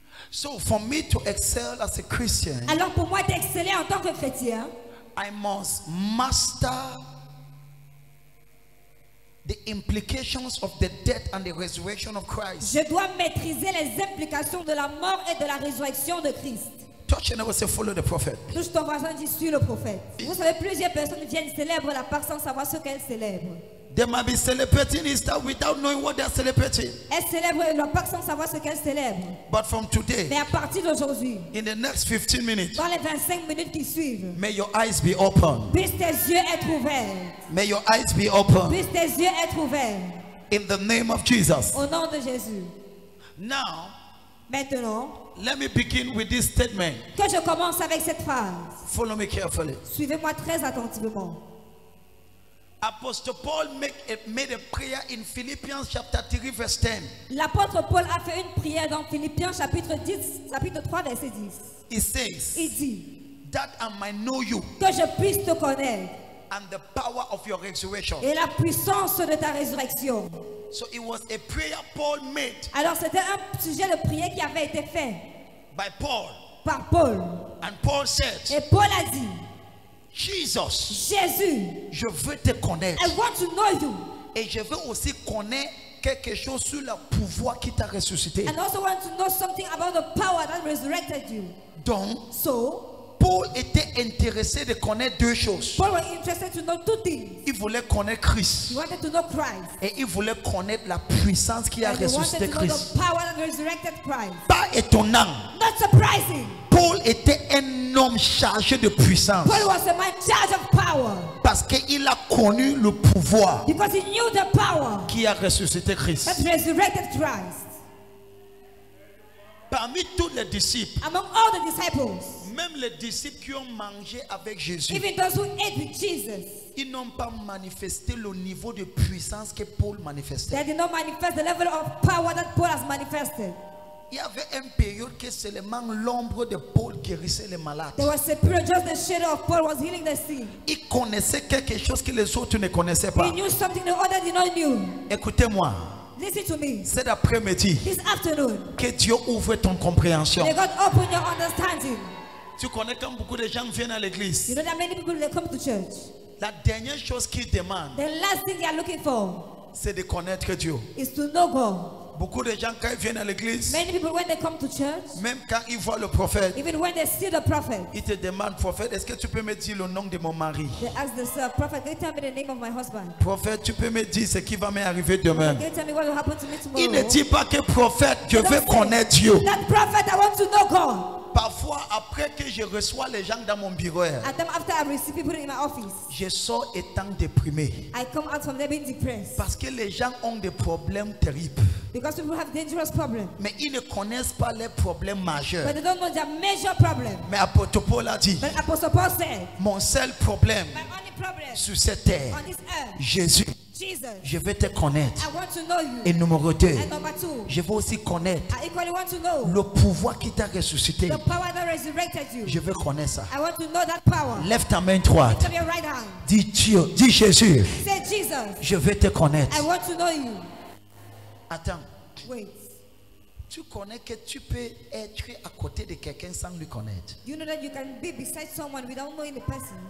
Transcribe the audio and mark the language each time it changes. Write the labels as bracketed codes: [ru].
[en] So for me to excel as a Christian, [fr] Alors pour moi d'exceller en tant que chrétien, [en] I must master the implications of the death and the resurrection of Christ. [fr] je dois maîtriser les implications de la mort et de la résurrection de Christ. [en] Touch and I will say, follow the prophet. [fr] Touche ton voisin, dis suis le prophète. Vous savez, plusieurs personnes viennent célébrer la Pâque sans savoir ce qu'elles célèbrent. [en] They might be celebrating Easter without knowing what they're celebrating. [fr] Elles célèbrent la Pâque sans savoir ce qu'elles célèbrent. [en] But from today, [fr] Mais à partir d'aujourd'hui, [en] in the next 15 minutes, [fr] dans les 25 minutes qui suivent, [en] may your eyes be open. [fr] puissent tes yeux être ouverts. [en] May your eyes be open. [fr] Puissent tes yeux être ouverts. [en] In the name of Jesus. [fr] Au nom de Jésus. [en] Now, [fr] Maintenant, [en] let me begin with this statement. [fr] que je commence avec cette phrase. [en] Follow me carefully. [fr] Suivez-moi très attentivement. [en] Apostle Paul made a prayer in Philippians chapter 3 verse 10. [fr] L'apôtre Paul a fait une prière dans Philippiens chapitre 3 verset 10. [en] It says, [fr] Il dit [en] that I might know you [fr] que je puisse te connaître [en] and the power of your resurrection. [fr] et la puissance de ta résurrection. [en] So it was a prayer Paul made [fr] Alors c'était un sujet de prière qui avait été fait [en] by Paul. [fr] par Paul. [en] And Paul said, [fr] Et Paul a dit, [en] Jesus, [fr] Jésus, je veux te connaître. [en] I want to know you. [fr] Et je veux aussi connaître quelque chose sur le pouvoir qui t'a ressuscité. [en] And also want to know something about the power that resurrected you. [fr] Donc, [en] So, [fr] Paul était intéressé de connaître deux choses. [en] Paul was interested to know two things. [fr] Il voulait connaître Christ. [en] He wanted to know Christ. [fr] Et il voulait connaître la puissance qui a [en] And he wanted [fr] ressuscité [en] to know [fr] Christ. [en] the power that resurrected Christ. [fr] Pas étonnant. [en] Not surprising. [fr] Paul était un homme chargé de puissance. [en] Paul was a man in charge of power. [fr] Parce qu'il a connu le pouvoir [en] Because he knew the power [fr] qui a ressuscité Christ. [en] that resurrected Christ. [fr] Parmi tous les disciples, [en] Among all the disciples, [fr] même les disciples qui ont mangé avec Jésus, [en] even those who ate with Jesus, [fr] ils n'ont pas manifesté le niveau de puissance que Paul manifestait. [en] they did not manifest the level of power that Paul has manifested. [fr] Il y avait une période que seulement l'ombre de Paul guérissait les malades. [en] There was a period just the shadow of Paul was healing the sick. [fr] Il connaissait quelque chose que les autres ne connaissaient [en] He [fr] pas. [en] knew something the other did not know. [fr] Écoutez-moi, [en] Listen to me. [fr] cet après-midi, [en] This afternoon, [fr] que Dieu ouvre ton compréhension. [en] may God open your understanding. [fr] Tu connais quand beaucoup de gens viennent à l'église, [en] You know that many people, they come to church. [fr] la dernière chose qu'ils demandent, [en] The last thing they are looking for [fr] c'est de connaître Dieu. [en] is to know God. [fr] Beaucoup de gens, quand ils viennent à l'église, [en] Many people, when they come to church, [fr] même quand ils voient le prophète, [en] even when they see the prophet, [fr] ils te demandent, prophète, est-ce que tu peux me dire le nom de mon mari? [en] they ask the prophet, can you tell me the name of my husband? [fr] Prophète, tu peux me dire ce qui va m'arriver demain? [en] Can you tell me what will happen to me [fr] Il ne [en] tomorrow? [fr] dit pas que prophète, je [en] They [fr] veux [en] don't say, [fr] connaître Dieu. [en] that prophet, I want to know God. [fr] Parfois, après que je reçois les gens dans mon bureau, [en] And then after I receive people in my office, [fr] je sors étant déprimé. [en] I come out from there being depressed. [fr] Parce que les gens ont des problèmes terribles. [en] Because people have dangerous problems. [fr] Mais ils ne connaissent pas les problèmes majeurs. [en] But they don't know their major problem. [fr] Mais apôtre Paul a dit, [en] But Apostle Paul said, [fr] mon seul problème [en] my only problem [fr] sur cette terre, [en] on this earth, [fr] Jésus, [en] Jesus, [fr] je vais te connaître. [en] I want to know you. [fr] Et numéro 2, [en] And number two, [fr] je veux aussi connaître [en] I equally want to know [fr] le pouvoir qui t'a ressuscité. [en] the power that resurrected you. [fr] Je veux connaître ça. [en] I want to know that power. [fr] Lève ta main droite. [en] Lift up your right hand. [fr] Dis Dieu, dis Jésus, [en] Say, Jesus, [fr] je veux te connaître. [en] I want to know you. [fr] Attends, [en] Wait. [fr] tu connais que tu peux être à côté de quelqu'un sans lui connaître. [en] You know that you can be beside someone without knowing the person.